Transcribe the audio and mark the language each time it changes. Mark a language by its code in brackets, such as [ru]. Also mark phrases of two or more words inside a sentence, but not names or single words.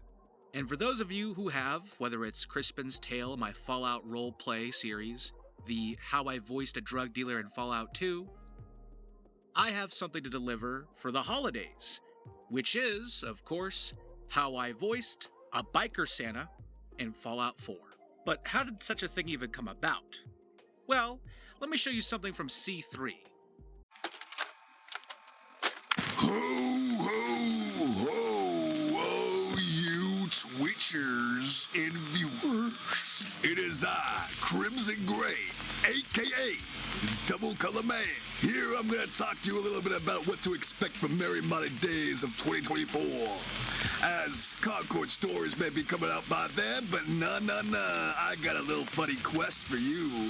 [en] And for those of you who have, whether it's Crispin's Tale, my Fallout roleplay series, the How I Voiced a Drug Dealer in Fallout 2, I have something to deliver for the holidays, which is, of course, how I voiced a biker Santa in Fallout 4. But how did such a thing even come about? Well, let me show you something from C3. Ho, ho, ho, oh, you Twitchers and viewers. It is I, Crimson Gray, a.k.a. Double Color Man. Here I'm going to talk to you a little bit about what to expect from merry modded days of 2024. As Concord stories may be coming out by then, but nah, I got a little funny quest for you.